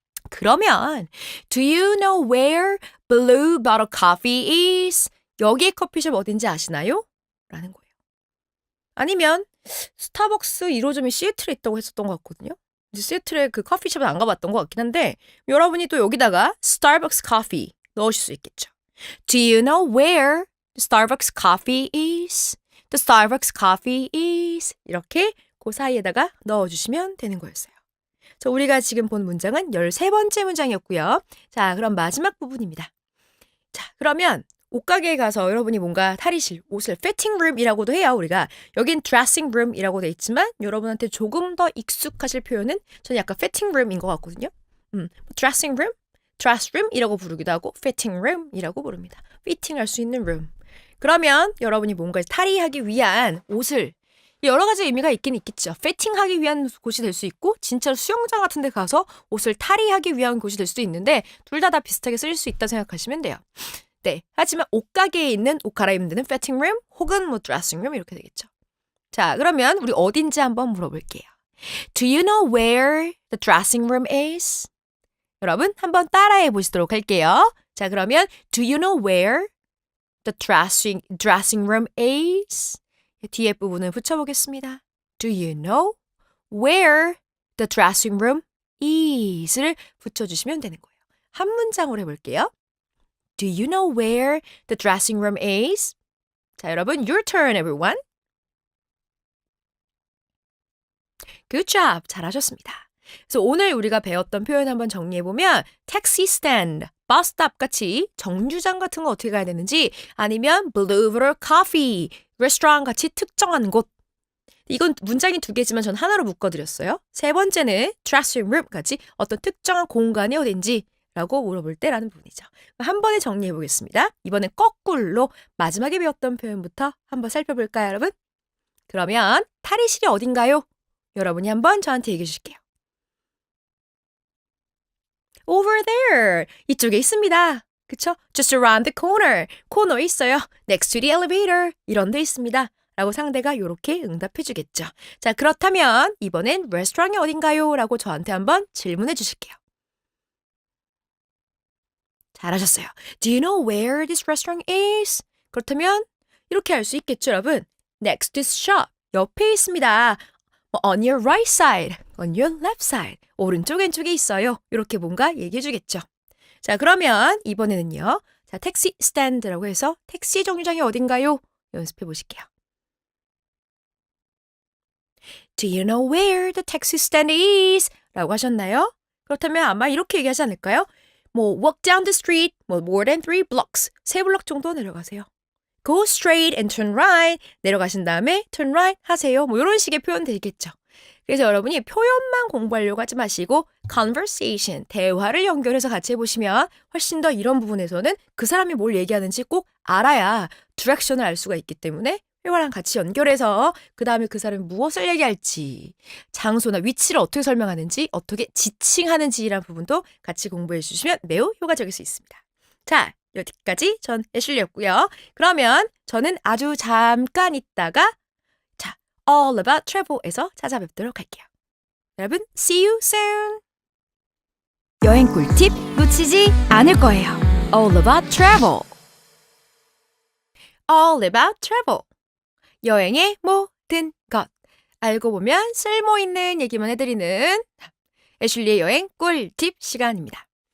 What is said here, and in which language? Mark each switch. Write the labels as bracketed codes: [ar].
[ko] 그러면 [en] Do you know where Blue Bottle Coffee is? [ko] 여기의 커피숍 어딘지 아시나요? 라는 거예요. 아니면 스타벅스 1호점이 시애틀에 있다고 했었던 것 같거든요. 이제 시애틀에 그 커피숍은 안 가봤던 것 같긴 한데 여러분이 또 여기다가 Starbucks Coffee 넣으실 수 있겠죠. [en] Do you know where the Starbucks coffee is? The Starbucks coffee is. [ko] 이렇게 그 사이에다가 넣어주시면 되는 거였어요. 자, 우리가 지금 본 문장은 13번째 문장이었고요. 자, 그럼 마지막 부분입니다. 자, 그러면 옷가게에 가서 여러분이 뭔가 탈의실, 옷을 fitting room이라고도 해요. 우리가 여긴 dressing room이라고 돼 있지만 여러분한테 조금 더 익숙하실 표현은 저는 약간 fitting room인 것 같거든요. dressing room? dressroom이라고 부르기도 하고 fitting room이라고 부릅니다. 피팅할 수 있는 room. 그러면 여러분이 뭔가 탈의하기 위한 옷을 여러 가지 의미가 있긴 있겠죠. 피팅하기 위한 곳이 될 수 있고 진짜로 수영장 같은 데 가서 옷을 탈의하기 위한 곳이 될 수도 있는데 둘 다 비슷하게 쓸 수 있다 생각하시면 돼요. 네, 하지만 옷가게에 있는 옷 갈아입는 데는 fitting room 혹은 뭐 dressing room 이렇게 되겠죠. 자, 그러면 우리 어딘지 한번 물어볼게요. [en] Do you know where the dressing room is? [ko] 여러분 한번 따라해 보시도록 할게요. [en] 자, 그러면 Do you know where the dressing room is? [ko] 뒤에 부분을 붙여보겠습니다. [en] Do you know where the dressing room is를 [ko] 붙여주시면 되는 거예요. 한 문장으로 해볼게요. [en] Do you know where the dressing room is? [ko] 자, 여러분 [en] your turn everyone. Good job. [ko] 잘하셨습니다. 그래서 오늘 우리가 배웠던 표현 한번 정리해보면 taxi stand, bus stop 같이 정류장 같은 거 어떻게 가야 되는지 아니면 blue bottle coffee, 레스토랑 같이 특정한 곳. 이건 문장이 두 개지만 전 하나로 묶어드렸어요. 세 번째는 dressing room 같이 어떤 특정한 공간이 어딘지 라고 물어볼 때라는 부분이죠. 한 번에 정리해보겠습니다. 이번엔 거꾸로 마지막에 배웠던 표현부터 한번 살펴볼까요, 여러분? 그러면 탈의실이 어딘가요? 여러분이 한번 저한테 얘기해 주실게요. [en] Over there. [ko] 이쪽에 있습니다. 그쵸? [en] Just around the corner. [ko] 코너에 있어요. [en] Next to the elevator. [ko] 이런 데 있습니다. 라고 상대가 이렇게 응답해 주겠죠. 자, 그렇다면 이번엔 레스토랑이 어딘가요? 라고 저한테 한번 질문해 주실게요. 잘하셨어요. [en] Do you know where this restaurant is? [ko] 그렇다면 이렇게 할 수 있겠죠, 여러분? [en] Next to this shop. [ko] 옆에 있습니다. [en] On your right side, on your left side. [ko] 오른쪽 왼쪽에 있어요. 이렇게 뭔가 얘기해 주겠죠. 자, 그러면 이번에는요. 자, 택시 스탠드라고 해서 택시 정류장이 어딘가요? 연습해 보실게요. [en] Do you know where the taxi stand is? [ko] 라고 하셨나요? 그렇다면 아마 이렇게 얘기하지 않을까요? [en] 뭐 walk down the street, 뭐 more than 3 blocks. [ko] 3블럭 정도 내려가세요. [en] Go straight and turn right. [ko] 내려가신 다음에 [en] turn right [ko] 하세요. 뭐 이런 식의 표현 되겠죠. 그래서 여러분이 표현만 공부하려고 하지 마시고 conversation, 대화를 연결해서 같이 해보시면 훨씬 더 이런 부분에서는 그 사람이 뭘 얘기하는지 꼭 알아야 디렉션을 알 수가 있기 때문에 회화랑 같이 연결해서 그 다음에 그 사람이 무엇을 얘기할지, 장소나 위치를 어떻게 설명하는지, 어떻게 지칭하는지라는 부분도 같이 공부해 주시면 매우 효과적일 수 있습니다. 자, 여기까지 전 애슐리였고요. 그러면 저는 아주 잠깐 있다가 자, All About Travel에서 찾아뵙도록 할게요. [en] 여러분, see you soon! [ko] 여행 꿀팁 놓치지 않을 거예요. [en] All About Travel. [ko] All About Travel. 여행의 모든 것. 알고 보면 쓸모있는 얘기만 해드리는 애슐리의 여행 꿀팁 시간입니다.